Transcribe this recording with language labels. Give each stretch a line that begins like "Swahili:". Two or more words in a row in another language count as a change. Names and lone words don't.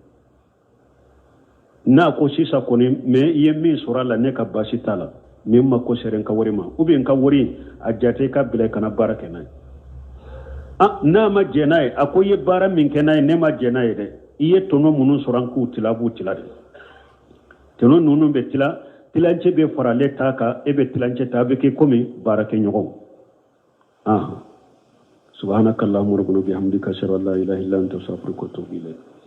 Bambara: n'a ko sisan kɔni mais i ye min sɔrɔ a la ne ka baasi t'a la mais n ma ko sɛbɛn n ka wari ma
French: ou bien
Bambara: n ka wari a jate ka bila kana baara kɛ n'a ye n'a ma jɛn n'a ye a ko i ye baara min kɛ n'a ye ne ma jɛn n'a ye dɛ i ye tɔnɔ minnu sɔrɔ an k'u tila a b'u tila de tɔnɔ ninnu bɛ tila tilancɛ bɛ fara ale ta kan e bɛ tilancɛ ta a bɛ kɛ komi baarakɛɲɔgɔn
Arabic: سبحانك اللهم ربنا وبحمدك أشهد أن لا إله إلا أنت أستغفرك وأتوب إليك